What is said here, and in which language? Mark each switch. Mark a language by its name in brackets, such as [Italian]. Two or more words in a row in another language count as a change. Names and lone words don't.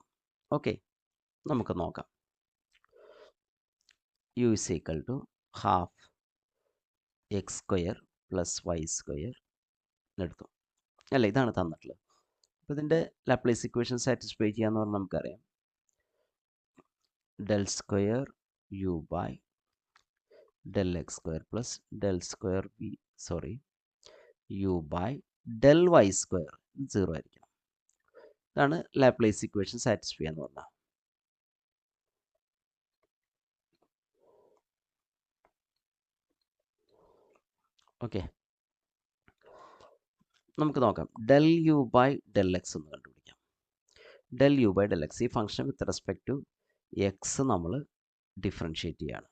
[Malayalam] ഓക്കെ, നമുക്ക് നോക്കാം. [English] u is equal to half x² plus y² [Malayalam] എടുത്തു അല്ല, ഇതാണ് തന്നിട്ടുള്ളത്. അപ്പോൾ ഇതിൻ്റെ [English] Laplace equation satisfy [Malayalam] ചെയ്യാന്ന് പറഞ്ഞാൽ നമുക്കറിയാം, [English] del² u by del x² plus del² u by del y², 0 ആയിരിക്കണം. [Malayalam] ഇതാണ് [English] Laplace equation satisfy [Malayalam] എന്ന് പറഞ്ഞാൽ. ഓക്കെ, നമുക്ക് നോക്കാം. [English] del u by del x [Malayalam] ഒന്ന് കണ്ടുപിടിക്കാം. [English] del u by del x, [Malayalam] ഈ ഫംഗ്ഷൻ [English] with respect to x [Malayalam] നമ്മൾ ഡിഫറൻഷ്യേറ്റ് ചെയ്യാണ്.